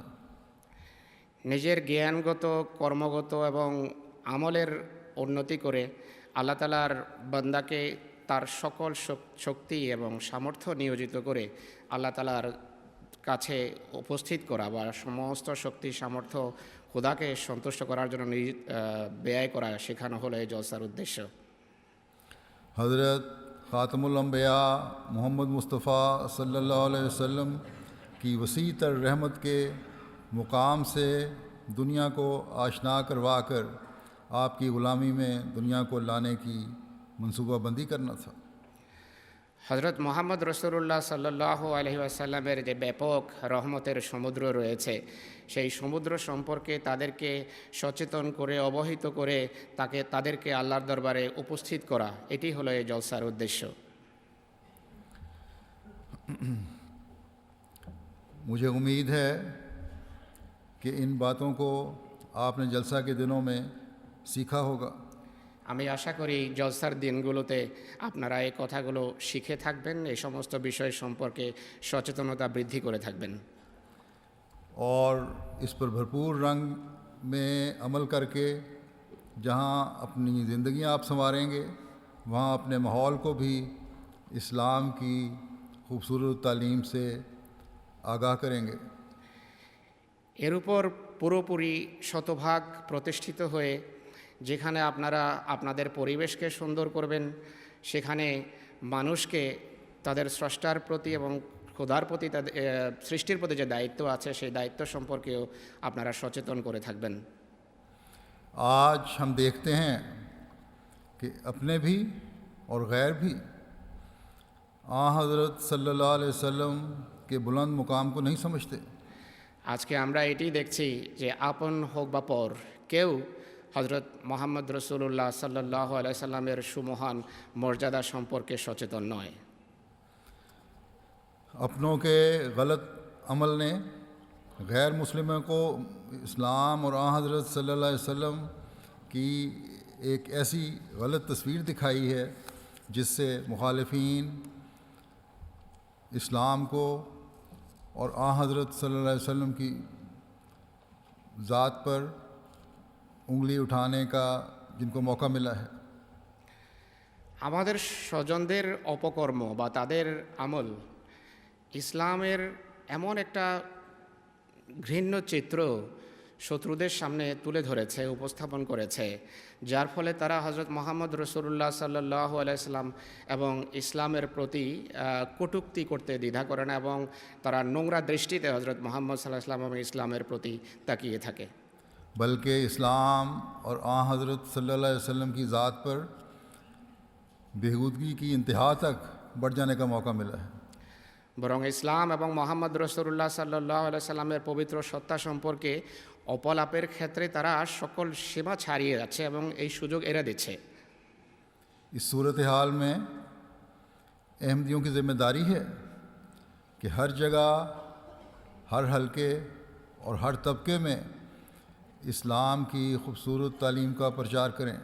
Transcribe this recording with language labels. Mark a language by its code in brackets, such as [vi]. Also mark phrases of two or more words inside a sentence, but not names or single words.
[bn] নিজের জ্ঞানগত কর্মগত এবং আমলের উন্নতি করে আল্লাহ তাআলার বান্দাকে তার সকল শক্তি এবং সামর্থ্য নিয়োজিত করে আল্লাহ তাআলার কাছে উপস্থিত করা বা সমস্ত শক্তি সামর্থ্য খোদাকে সন্তুষ্ট করার জন্য ব্যয় করা শেখানো হলো এই জলসার উদ্দেশ্য। [ur] حضرت خاتم الانبیاء محمد مصطفیٰ [ar] صلی اللہ علیہ وسلم [ur] کی وسیع تر رحمت کے مقام سے دنیا کو آشنا کروا کر آپ کی غلامی میں دنیا کو لانے کی منصوبہ بندی کرنا تھا۔ [bn] হযরত মুহাম্মদ [ar] رسول الله صلى الله عليه وسلم [bn] যে ব্যাপক রহমতের সমুদ্র রয়েছে সেই সমুদ্র সম্পর্কে তাদেরকে সচেতন করে অবহিত করে তাদেরকে আল্লাহর দরবারে উপস্থিত করা এটি হলো এই জলসার উদ্দেশ্য। [ur] مجھے امید ہے کہ ان باتوں کو آپ نے جلسہ کے دنوں میں سیکھا ہوگا۔ [bn] আমি আশা করি জলসার দিনগুলোতে আপনারা এই কথাগুলো শিখে থাকবেন, এই সমস্ত বিষয় সম্পর্কে সচেতনতা বৃদ্ধি করে থাকবেন [ur] اور اس پر بھرپور رنگ میں عمل کر کے جہاں اپنی زندگیاں آپ سنواریں گے وہاں اپنے ماحول کو بھی اسلام کی خوبصورت تعلیم سے آگاہ کریں گے۔ [bn] এর উপর পুরোপুরি শতভাগ প্রতিষ্ঠিত হয়ে যেখানে আপনারা আপনাদের পরিবেশকে সুন্দর করবেন সেখানে মানুষকে তাদের স্রষ্টার প্রতি এবং খোদার প্রতি তাদের সৃষ্টির প্রতি যে দায়িত্ব আছে সেই দায়িত্ব সম্পর্কেও আপনারা সচেতন করে থাকবেন। [ur] آج ہم دیکھتے ہیں کہ اپنے بھی اور غیر بھی حضرت [ar] صلی اللہ علیہ وسلم [ur] کے بلند مقام کو نہیں سمجھتے۔ [bn] আজকে আমরা এটি দেখছি যে আপন হোক বা পর কেউ হযরত মুহাম্মদ [ar] رسول الله صلى الله عليه وسلم [bn] সুমহান মর্যাদা সম্পর্কে সচেতন নয়। [ur] اپنوں کے غلط عمل نے غیر مسلموں کو اسلام اور حضرت [ar] صلی اللہ علیہ وسلم [ur] کی ایک ایسی غلط تصویر دکھائی ہے جس سے مخالفین اسلام کو اور حضرت [ar] صلی اللہ علیہ وسلم [ur] کی ذات پر انگلی اٹھانے کا جن کو موقع ملا ہے۔ [bn] আমাদের স্বজনদের অপকর্ম বা তাদের আমল ইসলামের এমন একটা ঘৃণ্য চিত্র শত্রুদের সামনে তুলে ধরেছে, উপস্থাপন করেছে, যার ফলে তারা হযরত মুহাম্মদ [ar] رسول الله صلى الله عليه وسلم [bn] এবং ইসলামের প্রতি কটূক্তি করতে দ্বিধা করে না এবং তারা নোংরা দৃষ্টিতে হযরত মুহাম্মদ [ar] صلى الله عليه وسلم [bn] এবং ইসলামের প্রতি তাকিয়ে থাকে। [ur] بلکہ اسلام اور حضرت [ar] صلی اللہ علیہ وسلم [ur] کی ذات پر بےہودگی کی انتہا تک بڑھ جانے کا موقع ملا ہے۔ [bn] বরং ইসলাম এবং মুহাম্মদ [ar] رسول الله صلى الله عليه وسلم [bn] পবিত্র সত্তা সম্পর্কে অপলাপের ক্ষেত্রে তারা সকল সীমা ছাড়িয়ে যাচ্ছে এবং এই সুযোগ এড়িয়ে দিচ্ছে। [ur] اس صورتحال میں احمدیوں کی ذمہ داری ہے کہ ہر جگہ، ہر حلقے اور ہر طبقے میں اسلام کی خوبصورت تعلیم کا پرچار کریں۔